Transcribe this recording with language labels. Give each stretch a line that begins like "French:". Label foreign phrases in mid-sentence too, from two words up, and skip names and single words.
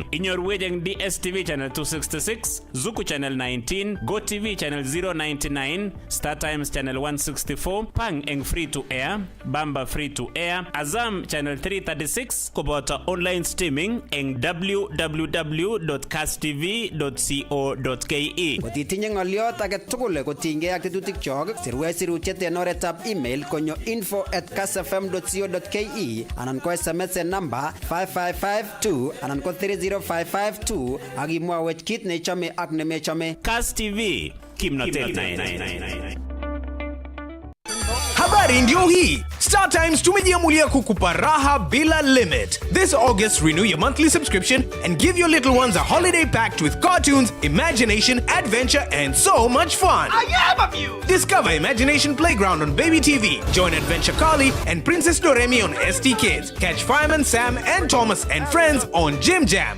Kalenjin: Inyorwech eng DSTV channel 266, Zuku channel 19, GoTV channel 099, Star Times channel 164, Pang eng
English: free to air,
Kalenjin: Bamba
English: free to air,
Kalenjin: Azam channel 336 koboto
English: online streaming
Kalenjin: eng www.castv.co.ke. Kotitinye ng'oliot age tugul kotinygei ak tetutik chok, sirwech sirutiet en oretab email konyo info@castfm.co.ke anan ko SMS en namba 55552 anan ko 30552 ak imwawech kit nechome ak nemechome. Cast TV, kimnotet.
Swahili: Habari ndio hii. Star Times tumejiamulia kukupa raha bila limit.
English: This August, renew your monthly subscription and give your little ones a holiday packed with cartoons, imagination, adventure, and so much fun. I am amused. Discover Imagination Playground on Baby TV. Join Adventure Carly and Princess Doremi on ST Kids. Catch Fireman Sam and Thomas and Friends on Jim Jam.